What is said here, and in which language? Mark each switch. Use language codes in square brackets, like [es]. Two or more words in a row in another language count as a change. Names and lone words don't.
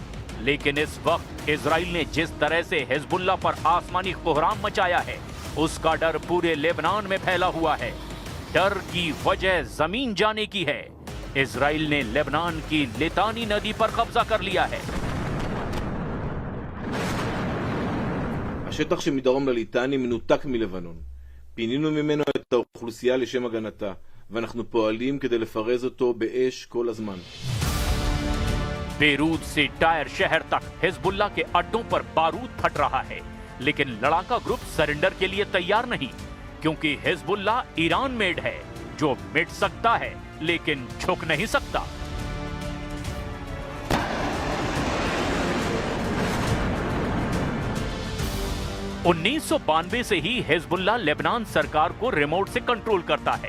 [hi] लेकिन इस वक्त इजराइल ने जिस तरह से हिजबुल्लाह पर आसमानी कोहराम मचाया है, उसका डर पूरे लेबनान में फैला हुआ है। डर की वजह जमीन जाने की है। इजराइल ने लेबनान की लितानी नदी पर कब्जा कर लिया है। [he] השטח שמדרום לליטני מנותק מלבנון. פינינו ממנו את האוכלוסייה לשם הגנתה, ואנחנו פועלים כדי לפרז אותו באש כל הזמן. [hi] बेरूत से टायर शहर तक हिजबुल्लाह के अड्डों पर बारूद फट रहा है, लेकिन लड़ाका ग्रुप सरेंडर के लिए तैयार नहीं, क्योंकि हिजबुल्लाह ईरान मेड है जो मिट सकता है लेकिन झुक नहीं सकता। उन्नीस से ही हिजबुल्लाह लेबनान सरकार को रिमोट से कंट्रोल करता है।